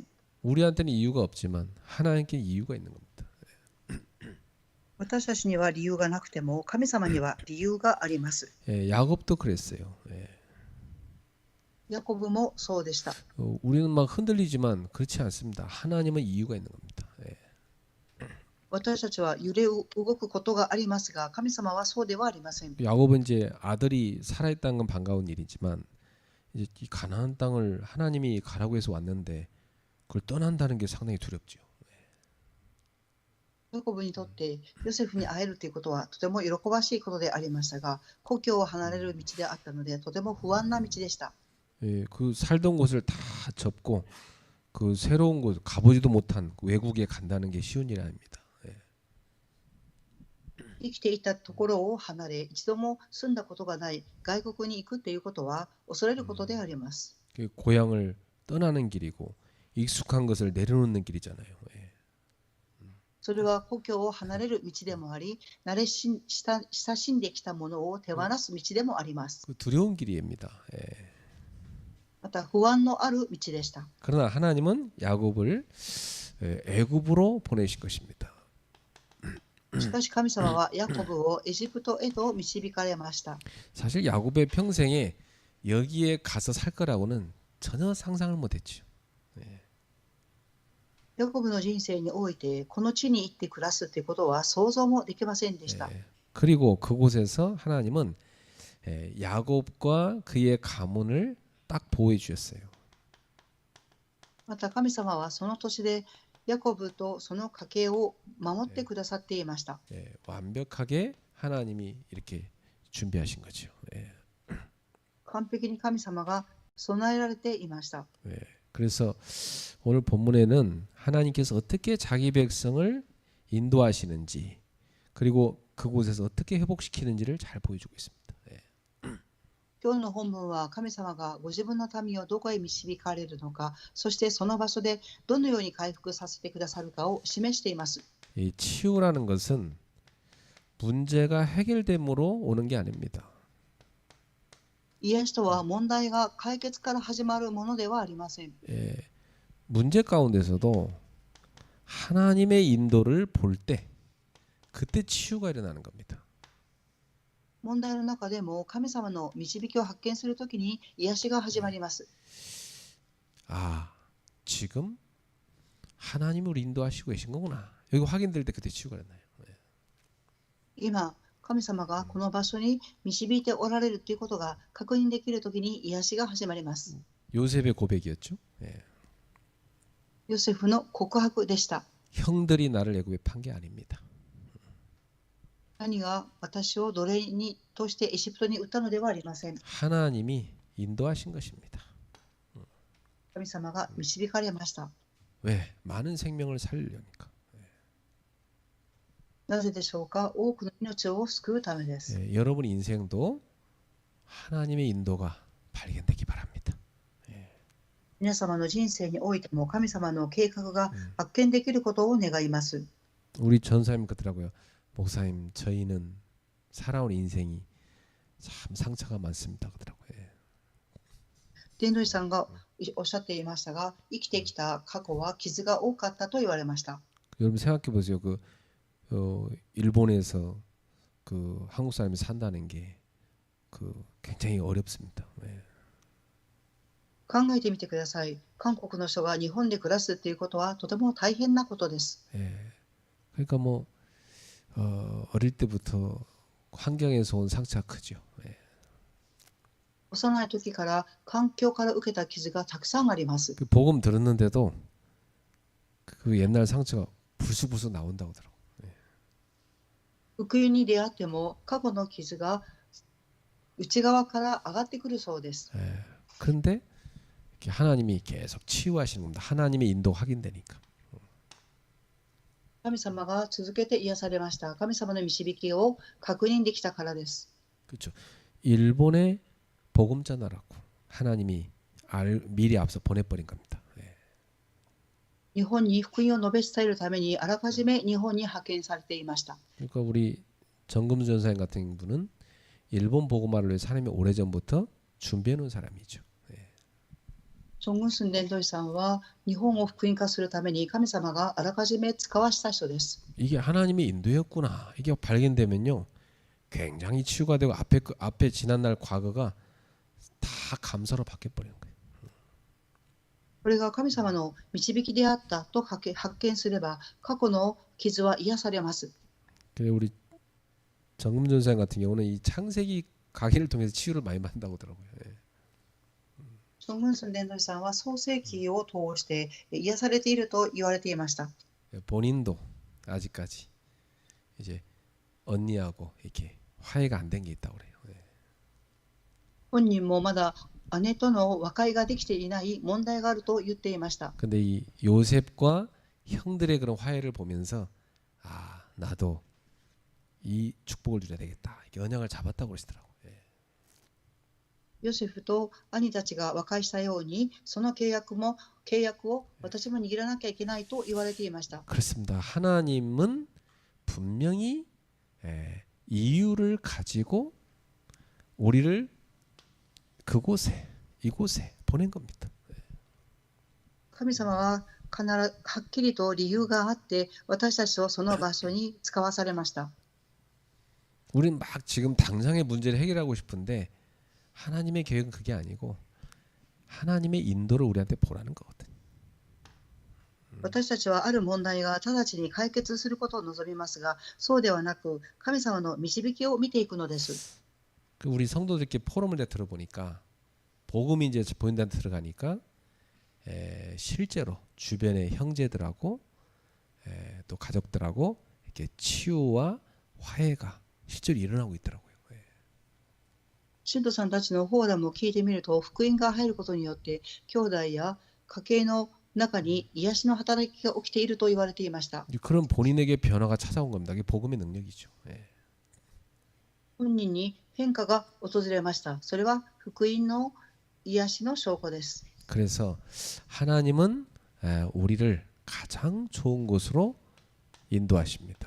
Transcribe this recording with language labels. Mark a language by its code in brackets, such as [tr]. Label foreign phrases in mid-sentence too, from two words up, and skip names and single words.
[ko] 우리한테는 이유가 없지만 하나님께 이유가 있는 겁니다. [ja] 私たちには理由がなくても神様には理由があります。 [ko] 야곱도 그랬어요. [ja] ヤコブもそうでした。 [ko] 우리는 막 흔들리지만 그렇지 않습니다. 하나님은 이유가 있는 겁니다. [ja] 私たちは揺れ動くことがありますが神様はそうではありません。 [ko] 야곱은 이제 아들이 살아있다는 건 반가운 일이지만 이제 이 가나안 땅을 하나님이 가라고 해서 왔는데 그걸 떠난다는 게 상당히 두렵죠. [ja] ヤコブにとってヨセフに会えるということはとても喜ばしいことでありましたが故郷を離れる道であったのでとても不安な道でした。 [ko] 그 살던 곳을 다 접고 그 새로운 곳 가보지도 못한 외국에 간다는 게 쉬운 일이 아닙니다. [ja] 生きていたところを離れ一度も住んだことがない外国に行くということは恐れることであります。 [ko] 고향을 떠나는 길이고 익숙한 것을 내려놓는 길이잖아요. [ja] それは故郷を離れる道でもあり慣れ親しんできたものを手放す道でもあります。 [ko] 두려운 길입니다. [ja] また不安のある道でした。 [ko] 그러나 하나님은 야곱을 애굽으로 보내신 것입니다. [ja] しかし神様はヤコブをエジプトへと導かれました。 [ko] 사실 야곱의 평생에 여기에 가서 살 거라고는 전혀 상상을 못했죠. [ja] ヤコブの人生においてこの地に行って暮らすということは想像もできませんでした。 [ko] 그리고 그곳에서 하나님은 야곱과 그의 가문을 딱 보호해 주셨어요. [ja] また神様はその年でヤコブとその家系を守ってくださっていました。 [ko] 완벽하게 하나님이 이렇게 준비하신 거죠. [ja] 完璧に神様が備えられていました。 [ko] 그래서 오늘 본문에는 하나님께서 어떻게 자기 백성을 인도하시는지 그리고 그곳에서 어떻게 회복시키는지를 잘 보여주고 있습니다. [ja] 今日の本文は神様がご自分の民をどこへ導かれるのか、そしてその場所でどのように回復させてくださるかを示しています。 [ko] 이 치유라는 것은 문제가 해결됨으로 오는 게 아닙니다. [ja] 癒しとは問題が解決から始まるものではありません。 [ko] 문제 가운데서도 하나님의 인도를 볼 때 그때 치유가 일어나는 겁니다. [ja] 問題の中でも神様の導きを発見するときに癒しが始まります。 [ko] 아, 지금 하나님이 우리 인도하시고 계신 거구나. 여기 확인될 때 그때 치유가 일어나요. [ja] 今、神様がこの場所に導いておられるということが確認できるときに癒しが始まります。 [ko] 요셉의 고백이었죠. [ja] ヨセフの告白でした。 [ko] 형들이 나를 애굽에 판 게 아닙니다. [ja] 兄が私を奴隷にとしてエジプトに売ったのではありません。 [ko] 하나님이 인도하신 것입니다. [ja] 神様が導かれました。 [ko] 왜? 많은 생명을 살리려니까. [ja] なぜでしょうか。多くの命を救うためです。 [ko] 여러분 인생도 하나님의 인도가 발견되기 바랍니다. [ja] 皆様の人生においても神様の計画が発見できることを願います。 [ko] 우리 전사님 그러더라고요. 목사님, 저희는 살아온 인생이 참 상처가 많습니다. 그러더라고요. [ja] 伝道師さんがおっしゃっていましたが、生きてきた過去は傷が多かったと言われました。 [ko] 여러분 생각해 보세요. 일본에서 한국 사람이 산다는 게 굉장히 어렵습니다. [ja] 考えてみてください。韓国の人が日本で暮らすということはとても大変なことです。 [ko] 그러니까 뭐 어릴 때부터 환경에서 온 상처가 크죠. [ja] 幼い時から環境から受けた傷がたくさんあります。 [ko] 그 복음 들었는데도 그 옛날 상처가 불쑥불쑥 나온다고 하더라고. [ja] 福音に出会っても過去の傷が内側から上がってくるそうです。 [ko] 그런데 하나님이 계속 치유하시는 겁니다. 하나님의 인도 확인되니까. [ja] 神様が続けて癒されました。神様の導きを確認できたからです。 [ko] 그렇죠. 일본의 복음 전하라고 하나님이 미리 앞서 보내버린 겁니다. [ja] 日本に福音を述べ伝えるためにあらかじめ日本に派遣されていました。 [ko] 그러니까 우리 정금수 전사님 같은 분은 일본 복음화를 위해서 하나님이 오래전부터 준비해 놓은 사람이죠. [ja] チョングンスン伝道師さんは日本を福音化するために神様があらかじめ使わした人です。 [ko] 이게 하나님의 인도였구나. 이게 발견되면요, 굉장히 치유가 되고 앞에 지난날 과거가 다 감사로 바뀌어 버리는 거예요. [ja] これが神様の導きであったと発見すれば過去の傷は癒されます。 [ko] 그래서 우리 정금 전사님 같은 경우는 이 창세기 강의를 통해서 치유를 많이 받는다고 하더라고요. [ja] チョングンスン伝道師さんは創世記を通して癒されていると言われていました。 [ko] 본인도 아직까지 이제 언니하고 이렇게 화해가 안 된 게 있다고 그래요. [ja] 本人もまだ姉との和解ができていない問題があると言っていました。 [ko] 근데 이 요셉과 형들의 그런 화해를 보면서 아, 나도 이 축복을 누려야 되겠다. 이렇게 언약을 잡았다고 그러시더라고요. [ja] ヨセフと兄たちが和解したようにその契約を私も握らなきゃいけないと言われていました。 [ko] 그렇습니다. 하나님은 분명히 이유를 가지고 우리를 이곳에 보낸 겁니다. [ja] 神様は必ずはっきりと理由があって私たちをその場所に使わされました。 [ko] 우리는 막 지금 당장의 문제를 해결하고 싶은데 하나님의 계획은 그게 아니고 하나님의 인도를 우리한테 보라는 거거든. [ja] 私たちはある問題が直ちに解決することを望みますが、そうではなく神様の導きを見ていくのです。 [ko] 우리 성도들께 포럼을 들어보니까 복음이 이제 본인들한테 들어가니까 실제로 주변의 형제들하고 또 가족들하고 이렇게 치유와 화해가 실제로 일어나고 있더라고요. [ja] 信徒さんたちのフォーラムを聞いてみると、福音が入ることによって兄弟や家計の中に癒しの働きが起きていると言われていました。 [ko] 그런 본인에게 변화가 찾아온 겁니다. 이게 복음의 능력이죠. [ja] 本人に変化が訪れました。それは福音の癒しの証拠です。 [ko] 그래서 하나님은 우리를 가장 좋은 곳으로 인도하십니다.